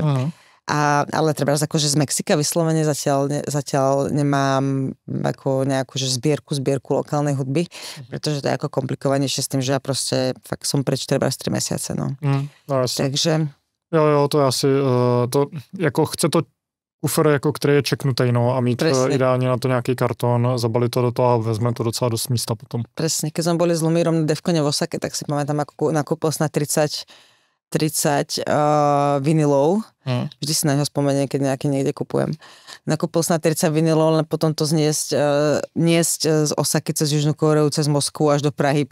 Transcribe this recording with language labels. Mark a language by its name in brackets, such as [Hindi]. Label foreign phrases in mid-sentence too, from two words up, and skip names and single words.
[Slovak] Ale treba akože z Mexika vyslovene zatiaľ nemám ako nejakú že zbierku lokálnej hudby, pretože to je ako komplikovanejšie s tým, že ja proste fakt som preč 3 mesiace, no. Takže... [Czech] Jo, to je asi, to, jako chce to kufr, jako který je čeknutý, no, a mít ideálně na to nějaký kartón, zabalit to do toho a vezme to docela dost místa potom. [Slovak] Presne, keď sme boli s Lumírom na Defcone v Osake, tak si pamätám, ako nakúpil na 30 vinilov. Vždy si na neho spomeniem, keď nejaký niekde kupujem. Nakúpil na 30 vinilov, len potom to niesť z Osaky cez Južnú Koreu, cez Moskvu až do Prahy.